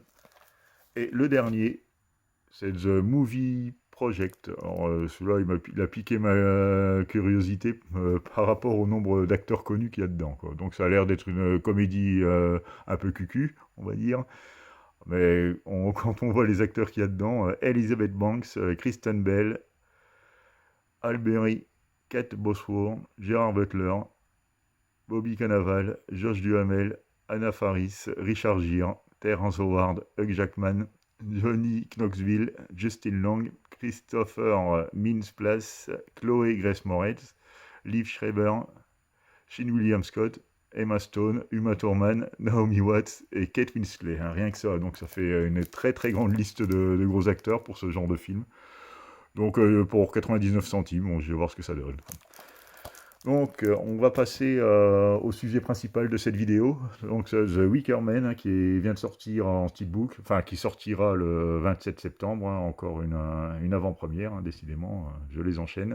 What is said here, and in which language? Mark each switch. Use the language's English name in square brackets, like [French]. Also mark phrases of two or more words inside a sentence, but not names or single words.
[French] Et le dernier, c'est The Movie Project. Alors, celui-là, il a piqué ma curiosité par rapport au nombre d'acteurs connus qu'il y a dedans, quoi. Donc ça a l'air d'être une comédie un peu cucu, on va dire. Mais quand on voit les acteurs qu'il y a dedans, Elizabeth Banks, Kristen Bell, Halle Berry, Kate Bosworth, Gerard Butler, Bobby Cannavale, Josh Duhamel, Anna Faris, Richard Gere, Terrence Howard, Hugh Jackman, Johnny Knoxville, Justin Long, Christopher Mintz-Plasse, Chloé Grace Moretz, Liv Schreiber, Sean William Scott, Emma Stone, Uma Thurman, Naomi Watts et Kate Winslet, hein, rien que ça. Donc ça fait une très très grande liste de gros acteurs pour ce genre de film. Donc pour 99 centimes, bon, je vais voir ce que ça donne. Donc, on va passer au sujet principal de cette vidéo. Donc, The Wicker Man, hein, vient de sortir en steelbook, enfin, qui sortira le 27 septembre, hein, encore une avant-première, hein, décidément, je les enchaîne.